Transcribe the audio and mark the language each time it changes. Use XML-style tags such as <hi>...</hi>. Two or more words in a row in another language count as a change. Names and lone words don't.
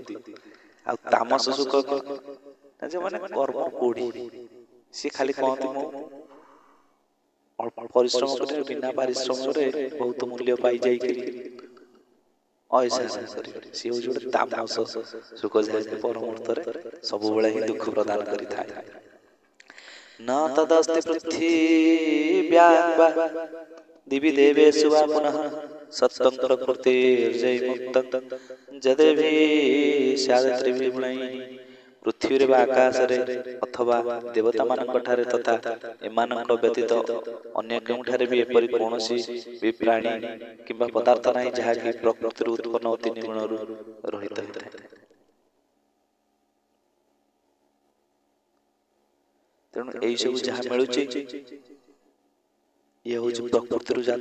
<or>ଆଉ ତାମସ ସୁଖ ମାନେ କର୍ମ କୋଢି, ସିଏ ଖାଲି କହନ୍ତି ମୁଁ ଅଳ୍ପ ପରିଶ୍ରମ କରେ, ବିନା ପାରିଶ୍ରମରେ ବହୁତ ମୂଲ୍ୟ ପାଇଯାଇକିରି ଅୟସାନ କରିବେ। ସିଏ ହଉଛି ଗୋଟେ ତାମସ ସୁଖ, ଯାହାକି ପରମର୍ତ୍ତରେ ସବୁବେଳେ ହିଁ ଦୁଃଖ ପ୍ରଦାନ କରିଥାଏ।</or> <sa>न तदस्ति पृथिव्यां वा दिवि देवेषु वा पुनः सत्त्वं प्रकृतिर्जयमुक्तं यदेवि स्यादत्रिभिर्गुणैः।</sa> <or>ପୃଥିବୀରେ ବା ଆକାଶରେ ଅଥବା ଦେବତାମାନଙ୍କ ଠାରେ ତଥା ଏମାନଙ୍କ ବ୍ୟତୀତ ଅନ୍ୟ କେଉଁଠାରେ ବି ଏପରି କୌଣସି ବି ପ୍ରାଣୀ କିମ୍ବା ପଦାର୍ଥ ନାହିଁ ଯାହାକି ପ୍ରକୃତିରୁ ଉତ୍ପନ୍ନ ଓ ତିନି ଗୁଣରୁ ରହିତ ହୋଇଥାଏ। ତେଣୁ ଏଇ ସବୁ ଯାହା ମିଳୁଛି ଇଏ ହଉଛି ପ୍ରକୃତିରୁ ଜାତ।</or>